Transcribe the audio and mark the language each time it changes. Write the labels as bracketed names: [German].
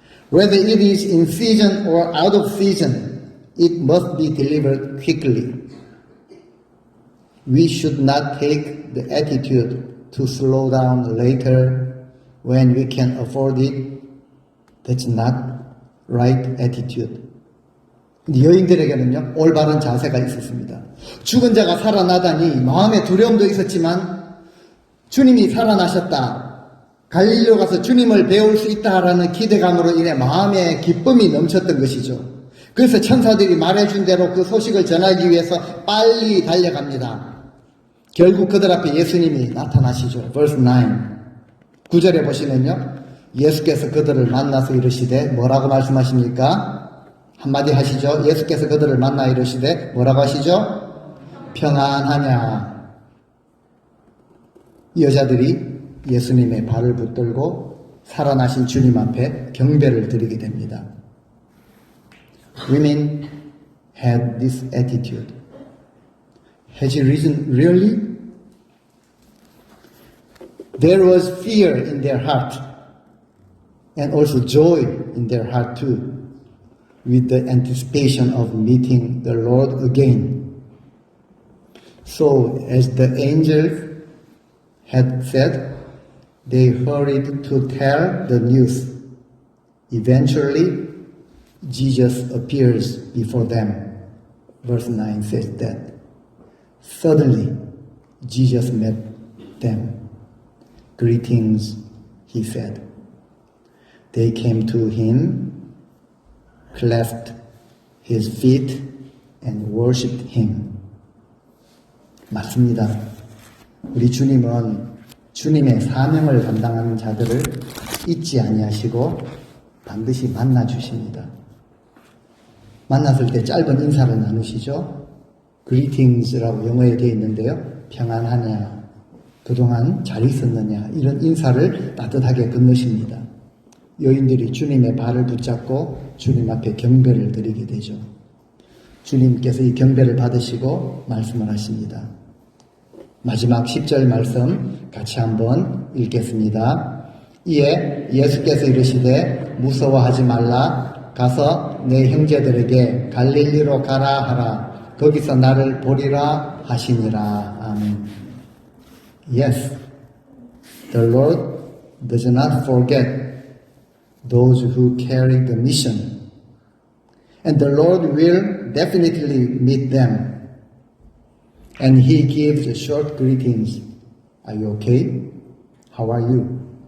[English] Whether it is in season or out of season, it must be delivered quickly. We should not take the attitude to slow down later when we can afford it. That's not right attitude. [Korean] 여인들에게는요, 올바른 자세가 있었습니다. 죽은 자가 살아나다니 마음의 두려움도 있었지만 주님이 살아나셨다. 갈릴리로 가서 주님을 배울 수 있다라는 기대감으로 인해 마음의 기쁨이 넘쳤던 것이죠. 그래서 천사들이 말해준 대로 그 소식을 전하기 위해서 빨리 달려갑니다. 결국 그들 앞에 예수님이 나타나시죠. [English] Verse 9. [Korean] 9절에 보시면요. 예수께서 그들을 만나서 이르시되 뭐라고 말씀하십니까? 한마디 하시죠. 예수께서 그들을 만나 이르시되 뭐라고 하시죠? 평안하냐. 이 여자들이 예수님의 발을 붙들고 살아나신 주님 앞에 경배를 드리게 됩니다. [English] Women had this attitude. Has he risen really? There was fear in their heart and also joy in their heart too, with the anticipation of meeting the Lord again. So, as the angels had said, they hurried to tell the news. Eventually, Jesus appears before them. Verse 9 says that. Suddenly, Jesus met them. Greetings, he said. They came to him, clasped his feet, and worshipped him. [Korean] 맞습니다. 우리 주님은 주님의 사명을 감당하는 자들을 잊지 아니하시고 반드시 만나 주십니다. 만났을 때 짧은 인사를 나누시죠. Greetings라고 영어에 되어 있는데요. 평안하냐, 그동안 잘 있었느냐, 이런 인사를 따뜻하게 건네십니다. 여인들이 주님의 발을 붙잡고 주님 앞에 경배를 드리게 되죠. 주님께서 이 경배를 받으시고 말씀을 하십니다. 마지막 10절 말씀 같이 한번 읽겠습니다. 이에 예수께서 이르시되 무서워하지 말라. 가서 내 형제들에게 갈릴리로 가라 하라. 거기서 나를 보리라 하시니라. 아멘. [English] Yes, the Lord does not forget those who carry the mission. And the Lord will definitely meet them. And he gives short greetings. Are you okay? How are you?